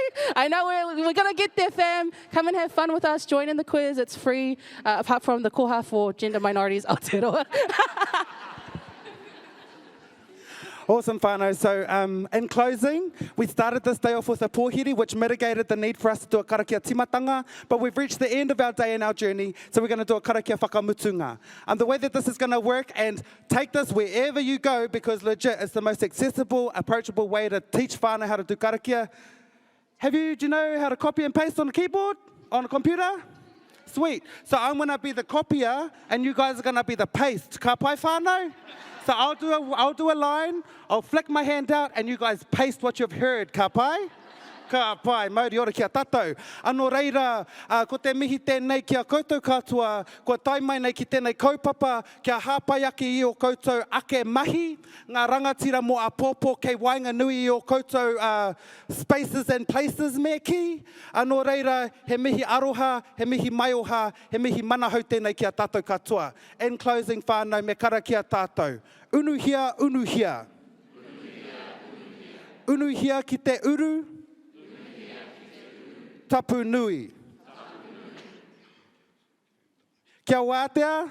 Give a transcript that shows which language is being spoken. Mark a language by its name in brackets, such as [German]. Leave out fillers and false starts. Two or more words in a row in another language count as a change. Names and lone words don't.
[English] I know we're going to get there, fam. Come and have fun with us. Join in the quiz. It's free, apart from the koha for Gender Minorities Aotearoa. Awesome, whānau. So in closing, we started this day off with a pōhiri, which mitigated the need for us to do a [Māori] karakia timatanga, [English] but we've reached the end of our day and our journey, so we're going to do a [Māori] karakia whakamutunga. [English] The way that this is going to work, and take this wherever you go, because legit, it's the most accessible, approachable way to teach whānau how to do karakia. Do you know how to copy and paste on a keyboard, on a computer? Sweet. So I'm going to be the copier, and you guys are going to be the paste. [Māori] Ka pai whānau? [English] So I'll do a line, I'll flick my hand out, and you guys paste what you've heard. [Māori] Ka pai? Ka pai, mauri ora kia tātou. Anō reira, ko te mihi tēnei kia koutou katoa, ko tai mai nei ki tēnei kaupapa, kia hāpai ake i o koutou ake mahi, ngā rangatira mo a pōpō kei wainga nui i o koutou [English] spaces and places [Māori] me ki. Anō reira, he mihi aroha, he mihi maioha, he mihi manahau tēnei kia tātou katoa. [English] In closing, [Māori] whānau, me kara kia tātou. Unuhia, unuhia. Unuhia ki te uru. Tapu nui. Kia wātea.